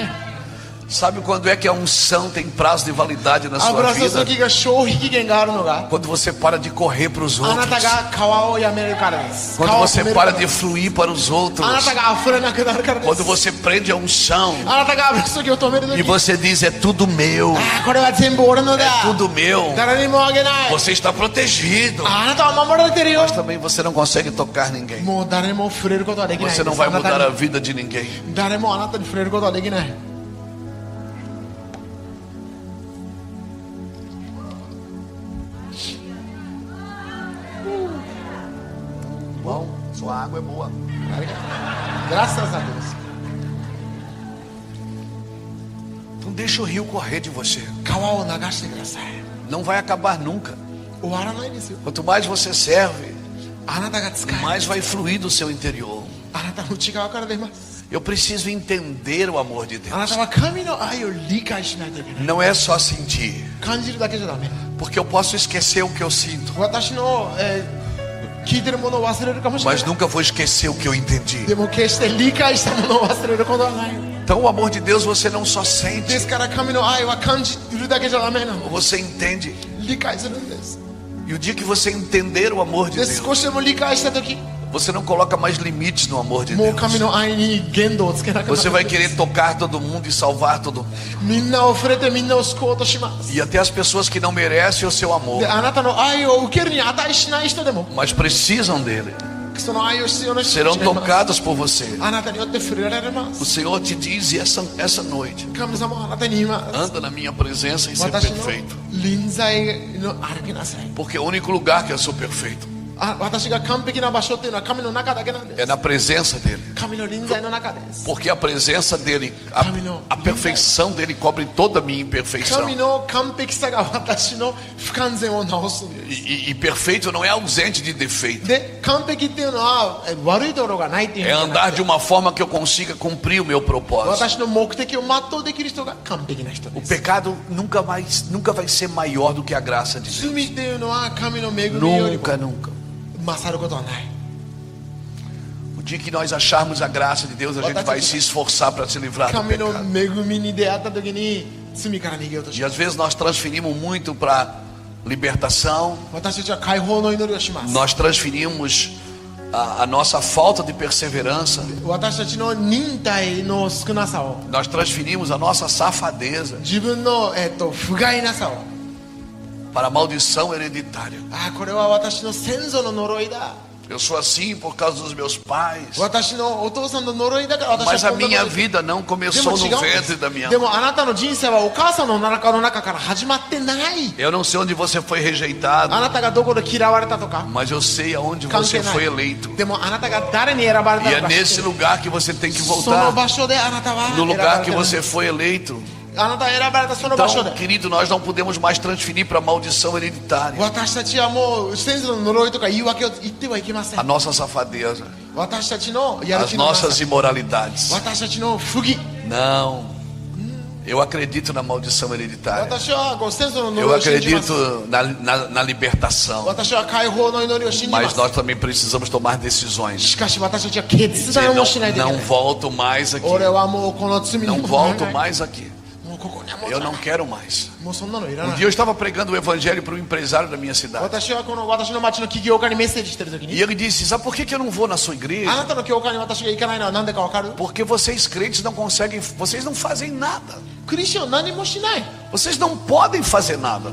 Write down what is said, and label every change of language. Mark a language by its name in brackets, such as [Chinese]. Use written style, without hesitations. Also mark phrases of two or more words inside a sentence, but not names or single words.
[Portuguese] Sabe quando é que a unção tem prazo de validade na sua [Japanese] 油注 [Portuguese] vida? [Japanese] ぎが消費期限があるのが [Portuguese] Quando você para de correr para os [Japanese] あなた [Portuguese] outros. [Japanese] が川をやめるからです [Portuguese] Quando [Japanese] 川を [Portuguese] você [Japanese] 止めるか [Portuguese] para [Japanese] ら [Portuguese] de [Japanese] です [Portuguese] fluir para os outros. [Japanese] あなたが溢れなくなるからで [Portuguese] Quando [Japanese] す [Portuguese] você prende a unção [Japanese] あなたが油注ぎを止めると [Portuguese] e [Japanese] き [Portuguese] você diz é tudo meu, [Japanese] これは全部俺のだ [Portuguese] é tudo meu, [Japanese] 誰にもあげない [Portuguese] você está protegido. [Japanese] あなたは守られてるよ [Portuguese] Mas também você não consegue tocar ninguém. [Japanese] もう誰も触れることはできないで [Portuguese] Você [Japanese] す [Portuguese] não vai [Japanese] あなた [Portuguese] mudar a [Japanese] に [Portuguese] vida de ninguém. [Japanese] 誰もあなたに触れることはできない [Portuguese] Bom, sua água é boa. Graças a Deus Não deixa o rio correr de você. [Japanese] 川を流してください [Portuguese] Não vai acabar nunca. [Japanese] 終わらないですよ [Portuguese] Quanto mais você serve, [Japanese] あなたが使え [Portuguese] mais vai fluir do seu interior. [Japanese] あなたの内側から出ます [Portuguese] Eu preciso entender o amor de [Japanese] あな [Portuguese] Deus. [Japanese] たは神の愛を理解しないといけない [Portuguese] Não é só sentir, [Japanese] 感じるだけじゃダメ [Portuguese] porque eu posso esquecer o que eu sinto, [Japanese] 私の、聞いてるものを忘れるかもしれな [Portuguese] mas [Japanese] い [Portuguese] nunca vou esquecer o que eu entendi. [Japanese] でも決して理解したものを忘れることはない [Portuguese] Então o amor de Deus você não só [Japanese] で [Portuguese] sente, [Japanese] すから神の愛は感じるだけじゃダメなの [Portuguese] você entende. [Japanese] 理解するんです [Portuguese] E o dia que você entender o amor de [Japanese] で [Portuguese] Deus, [Japanese] 少しでも理解した時 [Portuguese] você não coloca mais limites no amor de [Japanese] もう [Portuguese] Deus. [Japanese] 神の愛に限度をつけなくな [Portuguese] Você vai [Japanese] る [Portuguese] querer tocar todo mundo e salvar todo mundo. [Japanese] みんなを触れてみんなを救おうとします [Portuguese] E até as pessoas que não merecem o seu amor, [Japanese] であなたの愛を受けるに値しない人でも [Portuguese] mas precisam dele, [Japanese] その愛を必要な人 [Portuguese] serão [Japanese] たちがいます [Portuguese] tocados por você. [Japanese] あなたによって触れられま [Portuguese] O [Japanese] す [Portuguese] Senhor te diz essa noite, [Japanese] 神様はあなたに言います [Portuguese] anda na minha presença e ser [Japanese] 私の [Portuguese] perfeito. [Japanese] 臨在の歩きなさい [Portuguese] Porque é o único lugar que eu sou perfeito [Japanese] 私が完璧な場所っていうのは神の中だけなんで [Portuguese] é [Japanese] す [Portuguese] na presença dele. [Japanese] 神の臨在の中です [Portuguese] Porque a presença dele, a perfeição dele cobre toda a minha imperfeição. [Japanese] 神の完璧さが私の不完全を直すんです [Portuguese] E perfeito não é ausente de defeito. [Japanese] で完璧っていうのは悪いところがないっていう [Portuguese] É [Japanese] 意味じゃな [Portuguese] andar [Japanese] く [Portuguese] de [Japanese] て [Portuguese] uma forma que eu consiga cumprir o meu propósito. [Japanese] 私の目的を全うできる人が完璧な人 [Portuguese] O [Japanese] です [Portuguese] pecado nunca vai ser maior do que a graça de Deus. [Japanese] 罪っていうのは神の恵みよりも [Portuguese] Nunca, nunca. [Japanese] 勝ることはない [Portuguese] O dia que nós acharmos a graça de Deus, a gente vai se esforçar para se livrar do [Japanese] 神の [Portuguese] pecado. [Japanese] 恵みに出会った時に罪から逃げようとし [Portuguese] E [Japanese] ま [Portuguese] às [Japanese] す [Portuguese] vezes nós transferimos muito para libertação, [Japanese] 私たちは解放の祈りをします [Portuguese] nós transferimos a nossa falta de perseverança, [Japanese] 私たちの忍耐の少なさを [Portuguese] nós transferimos a nossa safadeza [Japanese] 自分の、不甲斐なさを [Portuguese] para a maldição hereditária. [Japanese] これは私の先祖の呪いだ [Portuguese] Eu sou assim por causa dos meus pais, [Japanese] 私のお父さんの呪いだから私 [Portuguese] mas [Japanese] は [Portuguese] a [Japanese] こんなこと [Portuguese] minha [Japanese] で [Portuguese] vida não [Japanese] でも [Portuguese] começou [Japanese] 違 [Portuguese] no [Japanese] うんで [Portuguese] ventre da minha [Japanese] すで [Portuguese] mãe. [Japanese] もあなたの人生はお母さんのお腹の中から始まってない [Portuguese] Eu não sei onde você foi rejeitado, [Japanese] あなたがどこで嫌われたとか [Portuguese] mas eu sei aonde [Japanese] 関 [Portuguese] você [Japanese] 係な [Portuguese] foi [Japanese] い [Portuguese] eleito. [Japanese] でもあなたが誰に選ばれ [Portuguese] E [Japanese] た [Portuguese] é [Japanese] のか知って [Portuguese] nesse [Japanese] る [Portuguese] lugar que você tem que [Japanese] その [Portuguese] voltar, [Japanese] 場所であなたは [Portuguese] no [Japanese] 選ば [Portuguese] lugar [Japanese] れ [Portuguese] que [Japanese] てる [Portuguese] você foi eleito. [Japanese] あなたが選ばれたその場所 [Portuguese] Então, [Japanese] で [Portuguese] querido, nós não podemos mais transferir para a maldição hereditária [Japanese] 私たちはもう先祖の呪いとか言い訳を言ってはいけませ [Portuguese] a [Japanese] ん [Portuguese] nossa safadeza, [Japanese] 私たちのやる [Portuguese] as [Japanese] 気のなさ [Portuguese] nossas imoralidades. [Japanese] 私たちの不義 [Portuguese] Não, eu acredito na maldição hereditária. [Japanese] 私はこう先祖の [Portuguese] Eu [Japanese] 呪いを信じます [Portuguese] acredito na libertação. [Japanese] 私は解放の祈りを信じま [Portuguese] Mas [Japanese] す [Portuguese] nós também precisamos tomar decisões. [Japanese] しかし私たちは決 [Portuguese] Dizer, [Japanese] 断をしないといけな [Portuguese] não [Japanese] い [Portuguese] volto mais aqui. [Japanese] 俺はもうこの罪に [Portuguese] Não [Japanese] もう [Portuguese] volto [Japanese] ない [Portuguese] mais aqui. [Japanese] もうここにはもう [Portuguese] Eu não quero mais. [Japanese] もうそんなのいら [Portuguese] Um [Japanese] ない [Portuguese] dia eu estava pregando o evangelho para um empresário da minha cidade. [Japanese] 私はこの私の町の起業家にメッセージしてる時 [Portuguese] E [Japanese] に [Portuguese] ele disse: sabe por que eu não vou na sua [Japanese] あ [Portuguese] igreja? [Japanese] なたの教会に私が行かないのは何でか分かる [Portuguese] Porque vocês crentes não conseguem, vocês não fazem nada. [Japanese] クリスチャンは何もしない [Portuguese] Vocês não podem fazer nada.